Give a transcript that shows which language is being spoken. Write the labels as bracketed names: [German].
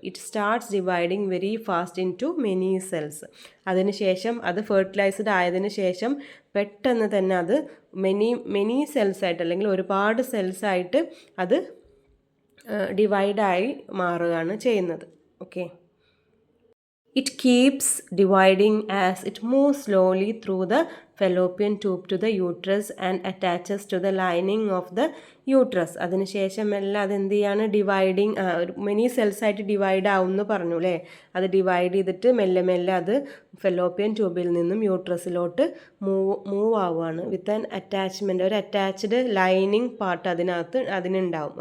[English] It starts dividing very fast into many cells. [Malayalam] അതിനുശേഷം അത് fertilised ആയതിനു ശേഷം പെട്ടെന്ന് തന്നെ അത് മെനി സെൽസായിട്ട്, അല്ലെങ്കിൽ ഒരുപാട് സെൽസായിട്ട് അത് ഡിവൈഡായി മാറുകയാണ് ചെയ്യുന്നത്. [English] Okay, it keeps dividing as it moves slowly through the fallopian tube to the uterus and attaches to the lining of the uterus. [Malayalam] അതിനുശേഷം എല്ലാം അതെന്ത് ചെയ്യാണ്? ഡിവൈഡിങ്, മെനി സെൽസായിട്ട് ഡിവൈഡ് ആവുമെന്ന് പറഞ്ഞു അല്ലേ. അത് ഡിവൈഡ് ചെയ്തിട്ട് മെല്ലെ മെല്ലെ അത് ഫെലോപ്പിയൻ ട്യൂബിൽ നിന്നും യൂട്രസിലോട്ട് മൂവ് ആവുകയാണ്. [English] with an attachment, [Malayalam] ഒരു അറ്റാച്ച്ഡ് ലൈനിങ് പാർട്ട് അതിനുണ്ടാവും.